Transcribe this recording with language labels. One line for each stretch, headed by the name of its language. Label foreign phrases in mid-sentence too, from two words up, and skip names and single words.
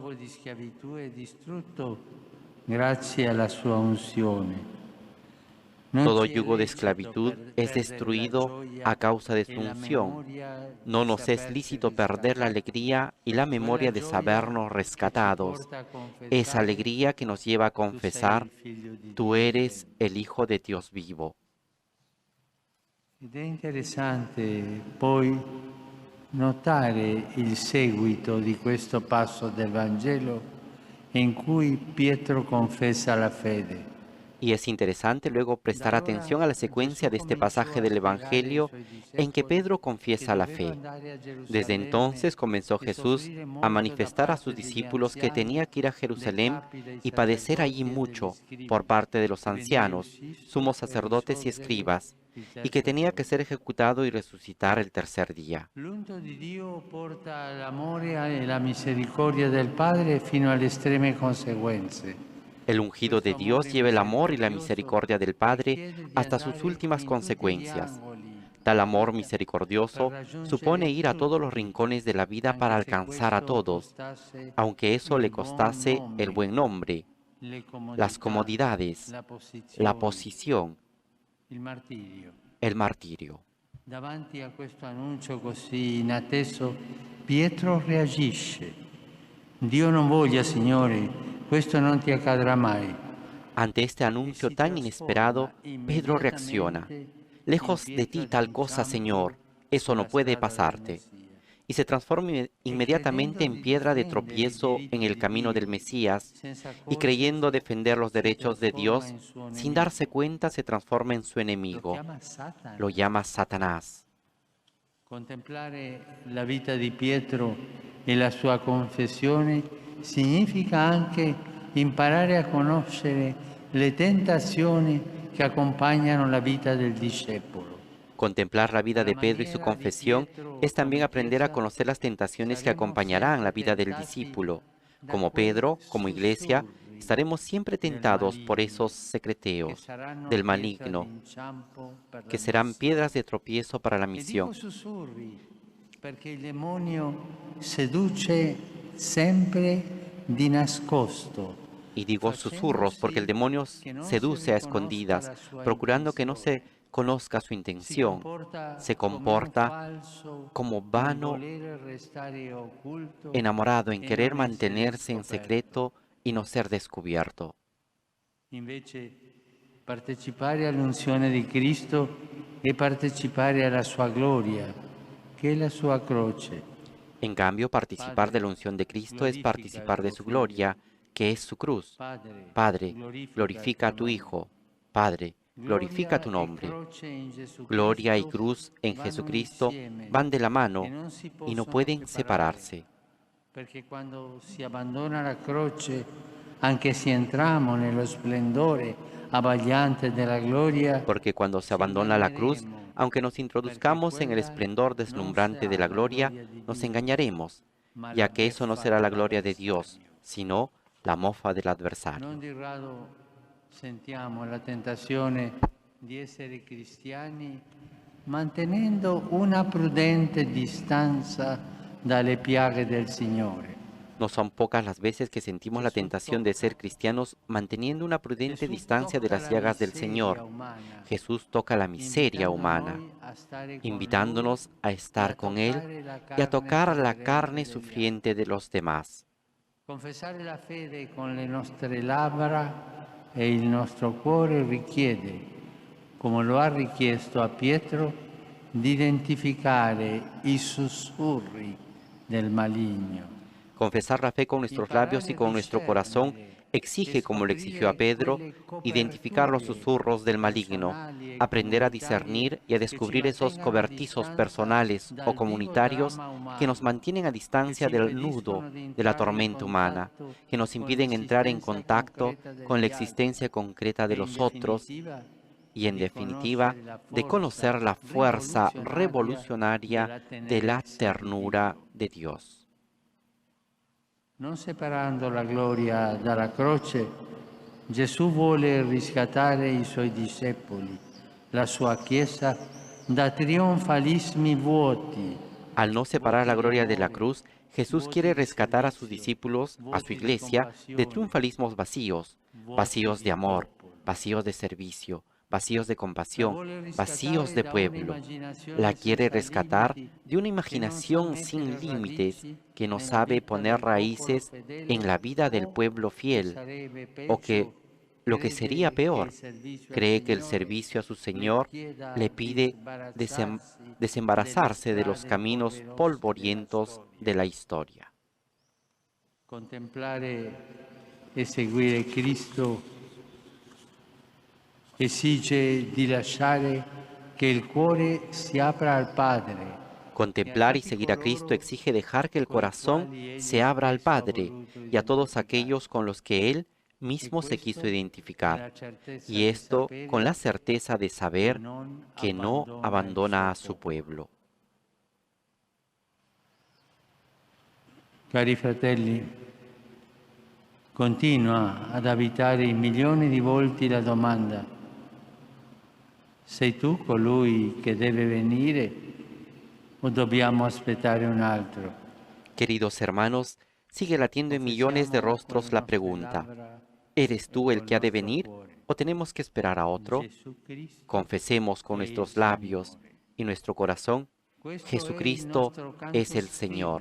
Spanish: Todo yugo de esclavitud es destruido a causa de su unción. No nos es lícito perder la alegría y la memoria de sabernos rescatados. Esa alegría que nos lleva a confesar, tú eres el Hijo de Dios vivo.
Italian: Ed è interessante poi notare il seguito di questo passo del Vangelo in cui Pietro confessa la fede.
Spanish: Y es interesante luego prestar atención a la secuencia de este pasaje del Evangelio en que Pedro confiesa la fe. Desde entonces comenzó Jesús a manifestar a sus discípulos que tenía que ir a Jerusalén y padecer allí mucho por parte de los ancianos, sumos sacerdotes y escribas, y que tenía que ser ejecutado y resucitar el tercer día.
Italian: L'unto di Dio porta l'amore e la misericordia del Padre fino alle estreme conseguenze.
Spanish: El ungido de Dios lleva el amor y la misericordia del Padre hasta sus últimas consecuencias. Tal amor misericordioso supone ir a todos los rincones de la vida para alcanzar a todos, aunque eso le costase el buen nombre, las comodidades, la posición, el martirio.
Italian: Davanti a questo annuncio così inatteso, Pietro reagisce. Dio non voglia, Signore, questo non ti accadrà mai.
Spanish: Ante este anuncio tan inesperado, Pedro reacciona. Lejos de ti tal cosa, Señor, eso no puede pasarte. Y se transforma inmediatamente en piedra de tropiezo en el camino del Mesías, y creyendo defender los derechos de Dios, sin darse cuenta se transforma en su enemigo. Lo llama Satanás.
Italian: Contemplare la vita di Pietro e la sua confessione significa anche imparare a conoscere le tentazioni che accompagnano la vita del discepolo.
Spanish: Contemplar la vida de Pedro y su confesión es también aprender a conocer las tentaciones que acompañarán la vida del discípulo. Como Pedro, como iglesia, estaremos siempre tentados por esos secreteos del maligno, que serán piedras de tropiezo para la misión.
Italian: Perché il demonio seduce sempre di nascosto.
Spanish: Y digo susurros porque el demonio seduce a escondidas, procurando que no se conozca su intención. Se comporta como vano, enamorado en querer mantenerse en secreto y no ser descubierto.
Italian: Invece, partecipare all'unzione di Cristo e partecipare alla sua gloria, che è la sua croce.
Spanish: En cambio, participar de la unción de Cristo es participar de su gloria, que es su cruz. Padre, glorifica a tu Hijo. Padre, glorifica tu nombre. Gloria y cruz en Jesucristo van de la mano y no pueden separarse.
Italian: Perché quando si abbandona la croce, anche se entramos nello splendore abbagliante della gloria,
Spanish: porque cuando se abandona la cruz, aunque nos introduzcamos en el esplendor deslumbrante de la gloria, nos engañaremos, ya que eso no será la gloria de Dios, sino la mofa del adversario.
Italian: Non di rado sentiamo la tentazione di essere cristiani mantenendo una prudente distanza dalle piaghe del Signore.
Spanish: No son pocas las veces que sentimos la tentación de ser cristianos manteniendo una prudente distancia de las llagas del Señor. Jesús toca la miseria humana, invitándonos a estar con Él y a tocar la carne sufriente de los demás.
Italian: Confessare la fede con le nostre labbra e il nostro cuore richiede, come lo ha richiesto a Pietro, di identificare i sussurri del maligno.
Spanish: Confesar la fe con nuestros labios y con nuestro corazón exige, como lo exigió a Pedro, identificar los susurros del maligno, aprender a discernir y a descubrir esos cobertizos personales o comunitarios que nos mantienen a distancia del nudo de la tormenta humana, que nos impiden entrar en contacto con la existencia concreta de los otros y, en definitiva, de conocer la fuerza revolucionaria de la ternura de Dios.
Italian: Non separando la gloria dalla croce, Gesù vuole riscattare i suoi discepoli, la sua Chiesa, da trionfalismi vuoti.
Spanish: Al no separar la gloria de la cruz, Jesús quiere rescatar a sus discípulos, a su iglesia, de triunfalismos vacíos, vacíos de amor, vacíos de servicio, vacíos de compasión, vacíos de pueblo. La quiere rescatar de una imaginación sin límites que no sabe poner raíces en la vida del pueblo fiel, o que, lo que sería peor, cree que el servicio a su Señor le pide desembarazarse de los caminos polvorientos de la historia.
Italian: Contemplare e seguire Cristo esige di lasciare che il cuore si apra al Padre.
Spanish: Contemplar y seguir a Cristo exige dejar que el corazón se abra al Padre y a todos aquellos con los que Él mismo se quiso identificar, y esto con la certeza de saber que no abandona a su pueblo.
Italian: Cari fratelli, continua ad abitare in milioni di volti la domanda: sei tu colui che deve venire o dobbiamo aspettare un altro?
Spanish: Queridos hermanos, sigue latiendo en millones de rostros la pregunta: ¿eres tú el que ha de venir o tenemos que esperar a otro? Confesemos con nuestros labios y nuestro corazón: Jesucristo es el Señor.